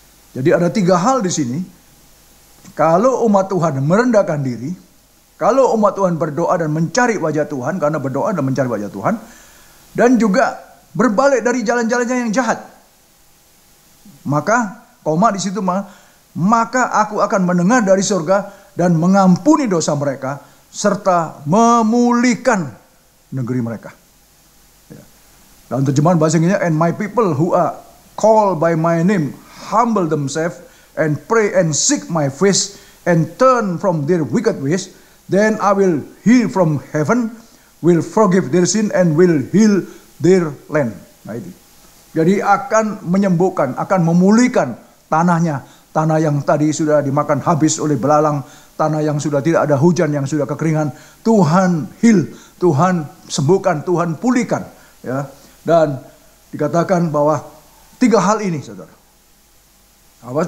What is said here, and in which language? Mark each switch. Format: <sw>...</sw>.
<id>Jadi ada 3 hal di sini. Kalau umat Tuhan merendahkan diri, kalau umat Tuhan berdoa dan mencari wajah Tuhan, karena berdoa dan mencari wajah Tuhan, dan juga berbalik dari jalan-jalannya yang jahat, maka koma di situ, maka aku akan mendengar dari surga dan mengampuni dosa mereka serta memulihkan negeri mereka. Ya. Dalam terjemahan bahasa Inggrisnya,</id> <en>and my people who are called by my name humble themselves and pray and seek my face and turn from their wicked ways, then I will hear from heaven, will forgive their sin and will heal their land.</en> <id>Nah itu. Jadi akan menyembuhkan, akan memulihkan tanahnya. Tanah yang tadi sudah dimakan habis oleh belalang, tanah yang sudah tidak ada hujan, yang sudah kekeringan, Tuhan heal, Tuhan sembuhkan, Tuhan pulihkan. Ya. Dan dikatakan bahwa 3 hal ini, saudara. Apa?</id>